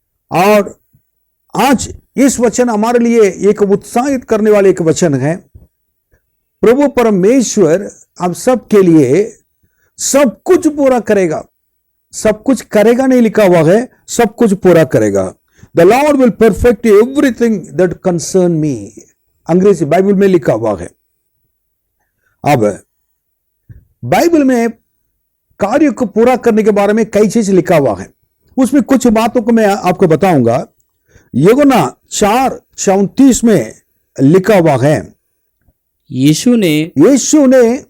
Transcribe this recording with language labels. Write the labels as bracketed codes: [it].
[hi] और आज इस वचन हमारे लिए एक उत्साहित करने वाले एक वचन है। प्रभु परमेश्वर हम सब के लिए सब कुछ पूरा करेगा। सब कुछ करेगा नहीं लिखा हुआ है, सब कुछ पूरा करेगा। [en] The Lord will perfect everything that concern me, [hi] अंग्रेजी बाइबल में लिखा हुआ है। अब बाइबल में कार्य को पूरा करने के बारे में कई चीज लिखा हुआ है, उसमें कुछ बातों को मैं आपको बताऊंगा। यूहन्ना 4:34 में लिखा हुआ है, यीशु ने